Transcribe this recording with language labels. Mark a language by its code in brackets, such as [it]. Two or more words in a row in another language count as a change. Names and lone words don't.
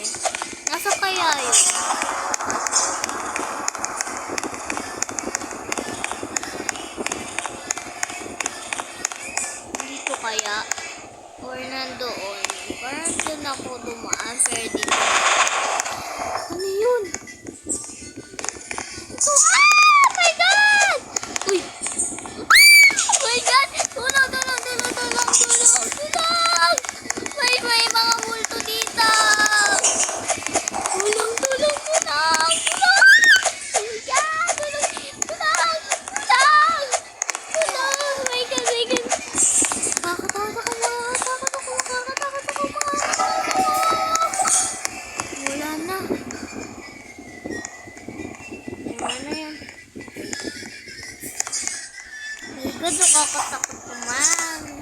[tl] Nasa kaya yun? Dito kaya? Or nandoon? Parang dun ako dumaan pero dito. Ano yun? Ito! Ah! [en] My God! Uy! Oh my God! [tl] Tulong! Tulong! Tulong! Tulong! Tulong! Tulong! May mga multo dito! Tulong! Tulong! Tulong! Tulong! [en] Oh my God! [tl] Tulong! Tulong! Tulong! Tulong! [en] Oh my God! My God! [tl] Nakakatakot ako! Nakakatakot ako! Wala na. Wala na yan. [en] My God, [tl] nakakatakot naman.